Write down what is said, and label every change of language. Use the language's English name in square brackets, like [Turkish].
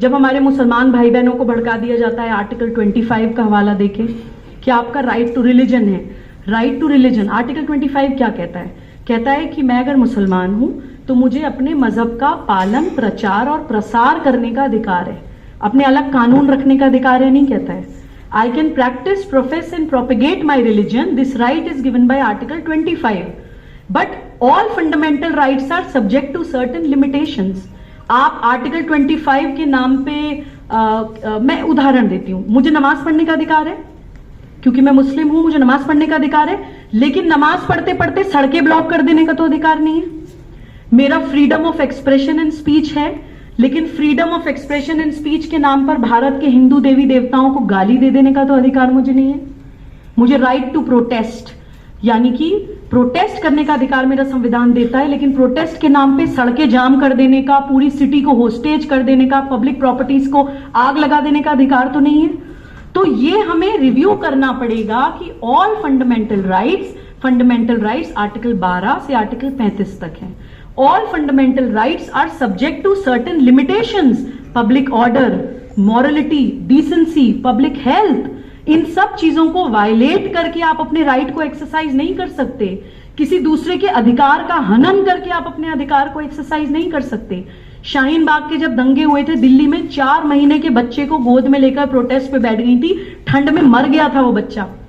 [Hindi] जब हमारे मुसलमान भाई बहनों को भड़का दिया जाता है आर्टिकल 25 का हवाला देखें कि आपका राइट टू रिलीजन है, राइट टू रिलीजन, आर्टिकल 25 क्या कहता है? कहता है कि मैं अगर मुसलमान हूं तो मुझे अपने मजहब का पालन, प्रचार और प्रसार करने का अधिकार है, अपने अलग कानून रखने का अधिकार है नहीं कहता है। [English] I can practice, profess and propagate my religion. This right is given by Article 25. But all fundamental rights are subject to certain limitations. [Hindi] आप आर्टिकल 25 के नाम पे मैं उदाहरण देती हूँ, मुझे नमाज पढ़ने का अधिकार है क्योंकि मैं मुस्लिम हूं, मुझे नमाज पढ़ने का अधिकार है, लेकिन नमाज पढ़ते पढ़ते सड़कें ब्लॉक कर देने का तो अधिकार नहीं है। मेरा [English] freedom of expression and speech [Hindi] है, लेकिन freedom of expression and speech के नाम पर भारत के हिंदू देवी देवताओं को गाली दे देने का तो अधिकार मुझे नहीं है। मुझे राइट टू प्रोटेस्ट, यानी कि प्रोटेस्ट करने का अधिकार मेरा संविधान देता है, लेकिन प्रोटेस्ट के नाम पे सड़कें जाम कर देने का, पूरी सिटी को होस्टेज कर देने का, पब्लिक प्रॉपर्टीज को आग लगा देने का अधिकार तो नहीं है। तो ये हमें रिव्यू करना पड़ेगा कि [English] all fundamental rights [Hindi] आर्टिकल 12 से आर्टिकल 35 तक है। [English] All fundamental rights are subject to certain limitations, public order, morality, decency, public health. [Hindi] इन सब चीजों को वायलेट करके आप अपने राइट को एक्सरसाइज नहीं कर सकते, किसी दूसरे के अधिकार का हनन करके आप अपने अधिकार को एक्सरसाइज नहीं कर सकते। शाहीन बाग के जब दंगे हुए थे दिल्ली में, 4 महीने के बच्चे को गोद में लेकर प्रोटेस्ट पे बैठ गई थी, ठंड में मर गया था वो बच्चा।